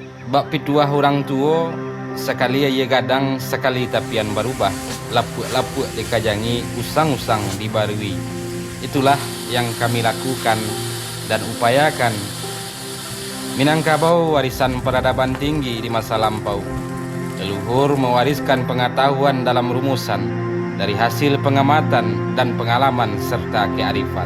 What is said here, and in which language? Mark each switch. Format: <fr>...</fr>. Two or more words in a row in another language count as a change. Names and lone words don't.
<min>Bak pituah orang tua, sekali ia gadang, sekali tapian berubah. Lapuk-lapuk dikajangi, usang-usang dibarui.</min> <id>Itulah yang kami lakukan dan upayakan. Minangkabau warisan peradaban tinggi di masa lampau. Leluhur mewariskan pengetahuan dalam rumusan dari hasil pengamatan dan pengalaman serta kearifan.</id>